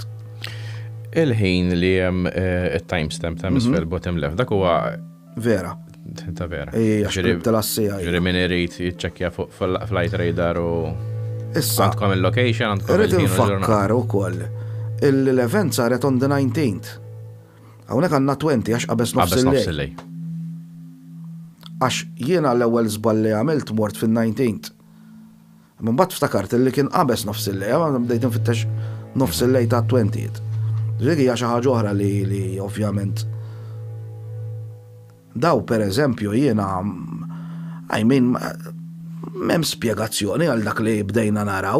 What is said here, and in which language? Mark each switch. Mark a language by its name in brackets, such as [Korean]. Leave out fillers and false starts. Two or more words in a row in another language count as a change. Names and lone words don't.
[Maltese] Il-ħin li hemm it-timestamp ta' misfel [English] bottom left [Maltese] dak huwa vera. Ta' vera. Ġifieri min irid jiċċekkja fuq [English] flight radar [Maltese] u issa għandkom il-location għandkom il-ħin. Irid infakkar ukoll l-event saret [English] on the 19th. [Maltese] Hawnhekk għandna 20 għax qabes nofs il-lejl. Għax jiena l-ewwel żball li għamilt mort fin-19th. Mbagħad ftakart li kien qabes nofs il-lejl, ma bdejt infittex nofs il-lejl ta' 20th. Dik hija xi ħaġa oħra li ovvjament daw pereżempju jiena m'hemm spjegazzjoni għal dak li bdejna naraw.